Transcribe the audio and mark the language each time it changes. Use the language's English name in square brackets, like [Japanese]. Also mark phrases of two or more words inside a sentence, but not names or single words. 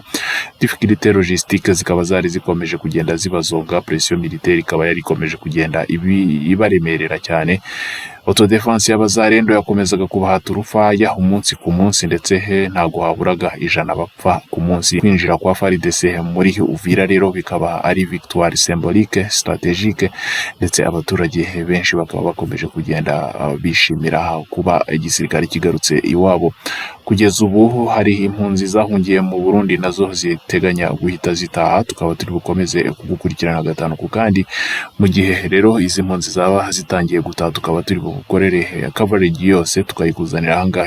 [French] Difficulté logistique [Kinyarwanda] zikaba zari zikomeje kugenda zibazonga, [French] pression militaire [Kinyarwanda] ikaba yari ikomeje kugenda ibaremerera cyane. Autodefense y'abazarendo yakomezaga kubahata urufaya umunsi ku munsi, ndetse ntago haburaga 100 bapfa ku munsi. Kwinjira kwa FARDC muri Uvira rero bikaba ari [French] victoire symbolique stratégique, [Kinyarwanda] ndetse abaturage benshi bakaba bakomeje kugenda bishimira kuba igisirikare kigarutse iwabo. Kugeza ubu hari impunzi zahungiye mu Burundi nazo ziteganya guhita zitaha, tukaba turi bukomeze kugukurikirana gatanu ku kandi. Mu gihe rero izi mpunzi zaba zitangiye gutaha tukaba turi bukorere coverage yose tukayikuzanira ahangaha.